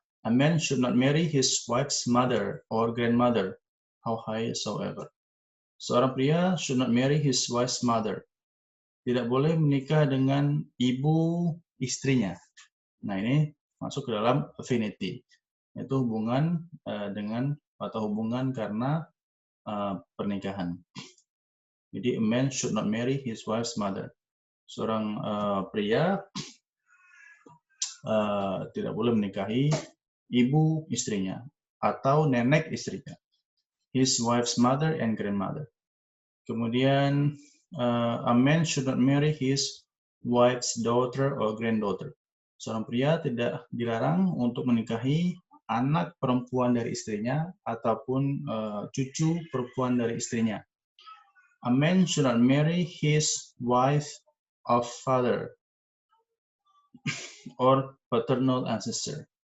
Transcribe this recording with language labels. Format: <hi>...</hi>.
<en>A man should not marry his wife's mother or grandmother, how high soever.</en> <id>Seorang pria</id> <en>should not marry his wife's mother.</en> <id>Tidak boleh menikah dengan ibu istrinya. Nah, ini masuk ke dalam affinity, yaitu hubungan dengan atau hubungan karena pernikahan.</id> <en>Jadi, a man should not marry his wife's mother.</en> <id>Seorang pria tidak boleh menikahi ibu istrinya atau nenek istrinya,</id> <en>his wife's mother and grandmother. Kemudian a man should not marry his wife's daughter or granddaughter.</en> <id>Seorang pria tidak dilarang untuk menikahi anak perempuan dari istrinya ataupun cucu perempuan dari istrinya.</id> <en>A man should not marry his wife of father or paternal ancestor.</en>